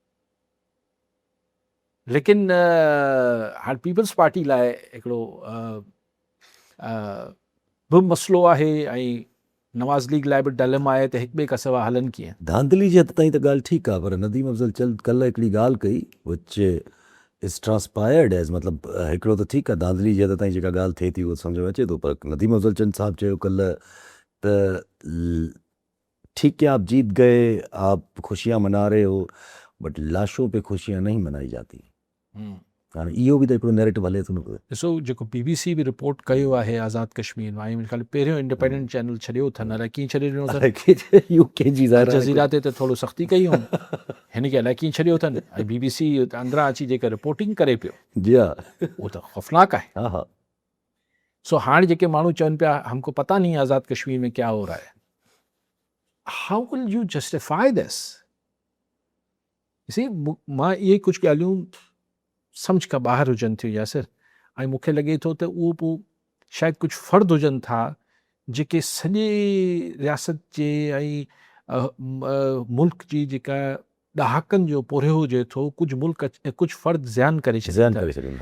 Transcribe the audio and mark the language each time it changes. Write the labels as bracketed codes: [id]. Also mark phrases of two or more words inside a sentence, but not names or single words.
[sd] लेकिन हाणे पीपल्स पार्टी लाइ हिकिड़ो बि मसइलो आहे, ऐं नवाज़ लीग लाइ बि डिलेमा आहे त हिक ॿिए खां सवाइ हलनि कीअं। धांधली जे हद ताईं त ॻाल्हि ठीकु आहे, पर नदीम अफ़ज़ल कल्ह हिकिड़ी ॻाल्हि कई [en] which is transpired as, [sd] मतिलबु हिकिड़ो त ठीकु आहे धांधली जे हद ताईं जेका ॻाल्हि थिए थी उहो सम्झ में अचे थो, पर नदीम अफ़ज़ल चंद साहब चयो कल्ह त [ur] ٹھیک ہے آپ جیت گئے، آپ خوشیاں منا رہے ہو، بٹ لاشوں پے خوشیاں نہیں منائی جاتی. [sd] हाणे इहो बि त हिकिड़ो नैरेटिव हले थो न। ॾिसो, जेको BBC बि रिपोर्ट कयो आहे आज़ादु कश्मीर मां, ऐं ख़ाली पहिरियों [en] independent channel [sd] छॾियो अथनि, अलाए कीअं छॾे ॾिनो अथनि, UK जी जज़ीरा ते त थोरो सख़्ती कई हुन, हिन खे अलाए कीअं छॾियो अथनि, ऐं BBC अंदरां अची जेका रिपोर्टिंग करे पियो, जी हा, उहो त ख़ौफ़नाक आहे। हा हा। सो हाणे जेके माण्हू चवनि पिया [ur] ہمکو پتا نہیں آزاد کشمیر میں کیا ہو رہا ہے, [en] how will you justify this? [sd] मां इहे कुझु ॻाल्हियूं सम्झ खां ॿाहिरि हुजनि थियूं यासिर, ऐं मूंखे लॻे थो त उहो पोइ शायदि कुझु फ़र्द हुजनि था जेके सॼे रियासत जे ऐं मुल्क जी जेका ॾहाकनि जो पोरियो हुजे थो, कुझु मुल्क कुझु फ़र्द ज़ियान करे छॾीनि था।